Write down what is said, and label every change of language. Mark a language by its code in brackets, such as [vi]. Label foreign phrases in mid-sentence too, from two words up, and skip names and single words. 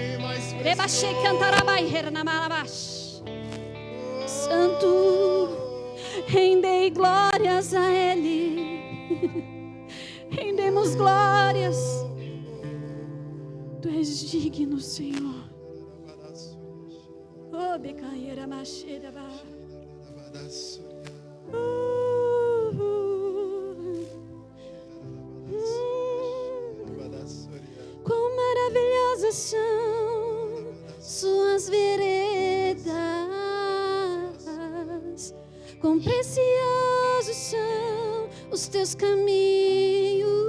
[pt] Santo, rendei glórias a Ele. Rendemos glórias. Tu és digno, Senhor. Oh, becaeira macheira ba. Quão maravilhosas são suas veredas, quão preciosos são os teus caminhos,